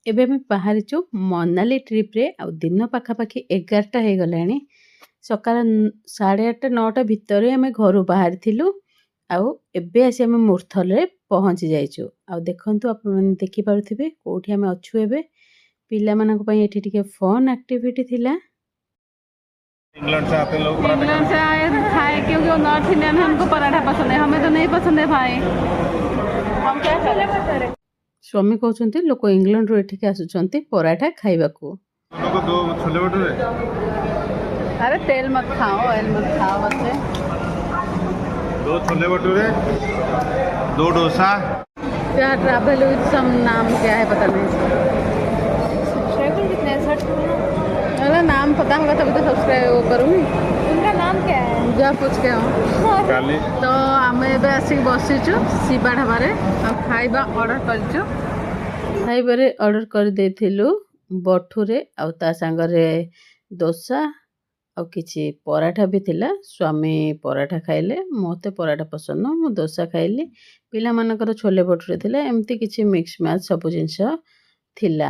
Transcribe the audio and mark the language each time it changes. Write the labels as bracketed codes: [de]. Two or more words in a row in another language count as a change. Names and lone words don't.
[or] ଏବେ ଆମେ ବାହାରିଛୁ ମନାଲି ଟ୍ରିପ୍ରେ। ଆଉ ଦିନ ପାଖାପାଖି 11ଟା ହେଇଗଲାଣି। ସକାଳ 8:30 9ଟା ଭିତରେ ଆମେ ଘରୁ ବାହାରିଥିଲୁ। ଆଉ ଏବେ ଆସି ଆମେ ମୁର୍ଥଲରେ ପହଞ୍ଚି ଯାଇଛୁ। ଆଉ ଦେଖନ୍ତୁ, ଆପଣମାନେ ଦେଖିପାରୁଥିବେ କୋଉଠି ଆମେ ଅଛୁ ଏବେ। ପିଲାମାନଙ୍କ ପାଇଁ ଏଠି ଟିକେ [en] fun activity [or] ଥିଲା। [hi] इंग्लैंड से आते लोग पराठा इंग्लैंड से आए खाए क्योंकि वो [en] North Indian [hi] है, हमको पराठा पसंद है, हमें तो नहीं पसंद है भाई। हम क्या करें? [or] ସ୍ୱାମୀ କହୁଛନ୍ତି ଲୋକ ଇଂଲଣ୍ଡରୁ ଏଠିକି ଆସୁଛନ୍ତି ପରାଠା ଖାଇବାକୁ। [hi] दोनों को दो छोले भटूरे अरे तेल मत खाओ, ऑयल मत खाओ बच्चे। 2 छोले भटूरे 2 डोसा। क्या ट्रैवल विद सम नाम क्या है पता नहीं। सब्सक्राइबर कितने हैं? 60। अरे नाम पता होगा तभी तो सब्सक्राइब करूँगी। उनका नाम क्या है? जा पूछ के आओ। काली [or] ତ ଆମେ ଏବେ ଆସିକି ବସିଛୁ ଶିବା ଢାବାରେ ଆ ଖାଇବା ଅର୍ଡର କରୁଛୁ। ଖାଇବାରେ ଅର୍ଡ଼ର କରିଦେଇଥିଲୁ ବଠୁରେ, ଆଉ ତା ସାଙ୍ଗରେ ଦୋସା ଆଉ କିଛି ପରାଠା ବି ଥିଲା। ସ୍ୱାମୀ ପରାଠା ଖାଇଲେ, ମୋତେ ପରାଠା ପସନ୍ଦ ନୁହଁ, ମୁଁ ଦୋସା ଖାଇଲି। ପିଲାମାନଙ୍କର ଛୋଲେ ଭଟୁରେ ଥିଲା। ଏମିତି କିଛି [en] mix match [or] ସବୁ ଜିନିଷ ଥିଲା।